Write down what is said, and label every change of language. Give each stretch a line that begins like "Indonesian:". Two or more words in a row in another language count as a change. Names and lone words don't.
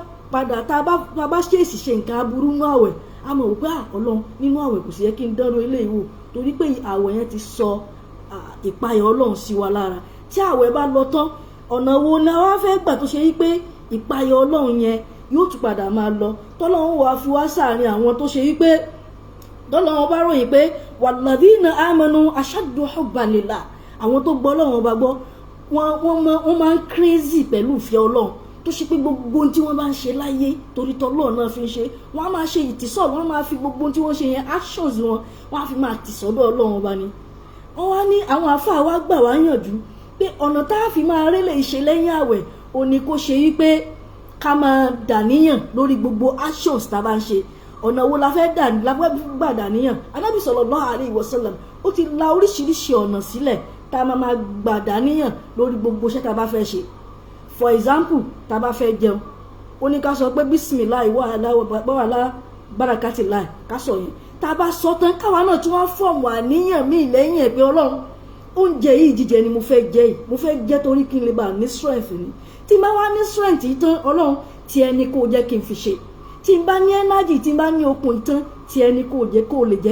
Yoruba: a bá ṣèèṣì ṣe nǹkan aburú nínú àwẹ̀ a mọ̀ wípé Ọlọ́run nínú àwẹ̀ kò sí yẹ kí n dánrò eléyìí wò torí pé àwẹ̀ yẹn ti sọ ìpayà Ọlọ́run sí wa lára tí àwẹ̀ bá lọ tán ọ̀nà wo la wá fẹ́ gbà tó ṣe yí pé ìpayà Ọlọ́run yẹn yóò tún padà máa lọ tọ́lọ́run wàá fi wá sáàrin àwọn tó ṣe yí pé tọ́lọ́run bá ròyìn pé
Arabic: والذين آمنوا أشد حبا لله
Yoruba: àwọn tó gbọ́ Ọlọ́run ọba gbọ́ wọ́n máa ń crazy pẹ̀lú ìfẹ́ Ọlọ́run tó ṣe pé gbogbo ohun tí wọ́n bá ń ṣe láyé torí tọ́lọ́run náà fi ń ṣe wọ́n á máa ṣe ìtìsọ́ wọ́n á máa fi gbogbo ohun tí wọ́n ṣe yẹn actions wọn wọ́n á fi máa tìsọ́dọ̀ Ọlọ́run ọba ni wọ́n wá ní àwọn àfáà wá gbà wá yànjú pé ọ̀nà tá a fi máa rélé ìṣe lẹ́yìn àwẹ̀ òní kó ṣe wípé ká máa dàníyàn lórí gbogbo actions tá a bá ń ṣe ọ̀nà wo la fẹ́ gbà dàníyàn Ànábì
Arabic: صلى الله عليه وسلم
Yoruba: ó ti la oríṣiríṣi ọ̀nà sílẹ̀ tá a máa gbà dàníyàn lórí gbogbo iṣẹ́ tá a bá fẹ́ ṣe
English: for example
Yoruba: tá a bá fẹ́ jẹun ó ní ká sọ pé
Arabic: بسم الله وعلى بركة الله
Yoruba: ká sọ yẹn tá a bá sọ tán káwa náà tí wọ́n fọ̀mù àníyàn míì lẹ́yìn ẹ̀ pé Ọlọ́run oúnjẹ yìí jíjẹ ni mo fẹ́ jẹ yìí mo fẹ́ jẹ torí kí n lè bá ní strength ni tí n bá wá ní strength yìí tán Ọlọ́run tí ẹni kò jẹ́ kí n fi ṣe tí n bá ní energy tí n bá ní okun ìtàn tí ẹni kò jẹ́ kó lè jẹ́